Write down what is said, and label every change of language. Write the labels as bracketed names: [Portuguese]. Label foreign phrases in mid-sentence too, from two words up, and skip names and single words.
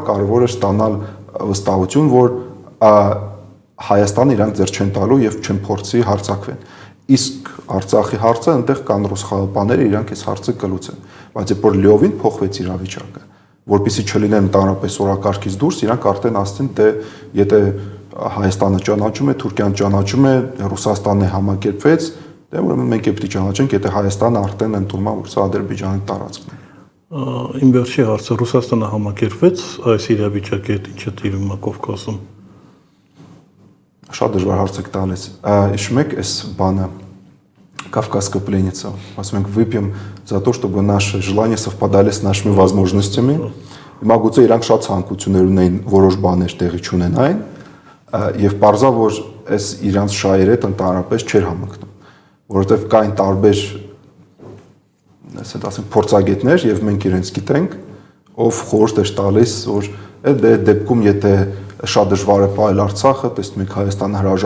[Armenian] կարևոր է ստանալ վստահություն, որ Հայաստանը իրանք ձեռ չեն տալու եւ չեն փորձի հարձակվեն։ Իսկ Արցախի հարցը այնտեղ կան ռուս խաղապաները, իրանք այս հարցը կլուծեն։ Բայց երբ որ լիովին փոխվեց իրավիճակը, որpիսի չլինեն ընդհանրապես օրակարգից դուրս, իրանք արդեն ասցին, թե եթե Հայաստանը ճանաչում է, Թուրքիան ճանաչում է, Ռուսաստանն է համակերպվեց, դե ուրեմն մենք պետք է ճանաչենք, եթե Հայաստանը արդեն ընդունում է, որ սա Ադրբեջանի տարածքն է։ Իմ վերջի հարցը Ռուսաստանը համակերպվեց այս իրավիճակի հետ ինչը տիրում է Կովկասում։ Շատ դժվար հարց եք տալիս։ Հիշում եք այս բանը Кавказская пленница. Ասում ենք [Russian] выпьем за то, чтобы наши желания совпадали с нашими возможностями. [Armenian] Հիմա գուցե իրանք շատ ցանկություններ ունեն որոշ բաներ տեղի չունենային, եւ parza որ այս իրանց շահերը ընդհանրապես չէր համընկնում, որովհետեւ կային տարբեր ասենք փորձագետներ եւ մենք իրենց գիտենք, ով խորհուրդ էր տալիս, որ այդ դեպքում եթե շատ դժվար է պահել Արցախը, տեսնում եք Հայաստանը հրաժարվել